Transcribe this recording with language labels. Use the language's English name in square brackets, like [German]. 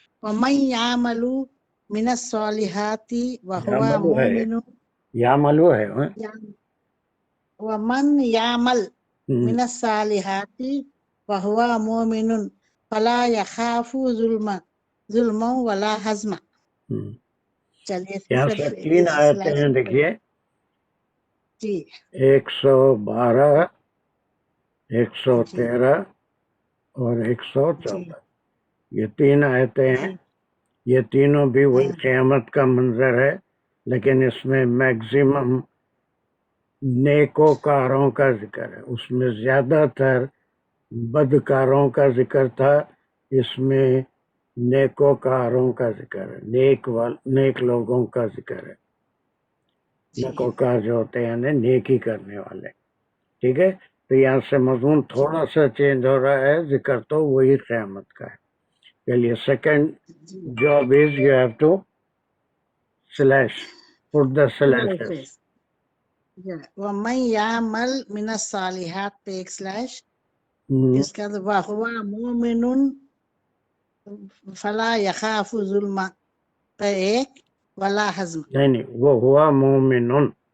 [Arabic] ومن یعمل من الصالحات وهو مؤمن. [Urdu] یا ملو ہے [Arabic] ومن یعمل من الصالحات وهو مؤمن فلا يخاف ظلما ولا حزما. [Urdu] چلیے یہاں سے 3 آیتیں ہیں، دیکھیے جی 112 113 اور 114. یہ 3 آیتیں ہیں، یہ تینوں بھی وہی قیامت کا منظر ہے، لیکن اس میں میکزیمم نیکوکاروں کا ذکر ہے. اس میں زیادہ تر بدکاروں کا ذکر تھا، اس میں نیکوکاروں کا ذکر ہے، نیک لوگوں کا ذکر ہے. نیکوکار جو ہوتے ہیں یعنی نیکی کرنے والے. ٹھیک ہے، تو یہاں سے مضمون تھوڑا سا چینج ہو رہا ہے، ذکر تو وہی قیامت کا ہے. [English] چلیے second job is you have to slash put the slashes. [Arabic] ومن یعمل من الصالحات [Urdu] پہ ایک سلیش، اس کا [Arabic] وہو مومن فلا یخاف ظلم [Urdu] پہ ایک [Arabic] ولا حزم. [Urdu] نہیں وہ ہوا مومنون،